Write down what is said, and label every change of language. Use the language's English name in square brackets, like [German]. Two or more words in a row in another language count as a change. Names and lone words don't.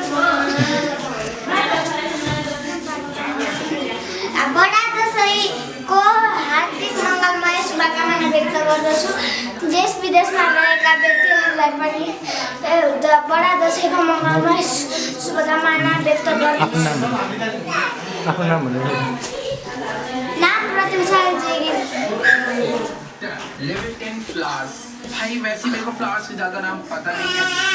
[Nepali] बडा दशैँको हार्दिक मङ्गलमय शुभकामना व्यक्त गर्दछु देश विदेशमा रहेका व्यक्तिहरूलाई पनि बडा दशैँको मङ्गलमय शुभकामना व्यक्त गर्दछु आफ्नो नाम भन्नु नाम प्रत्युषा जेगिर [Hindi] भाई वैसे मेरे को फ्लावर्स से ज्यादा नाम पता नहीं है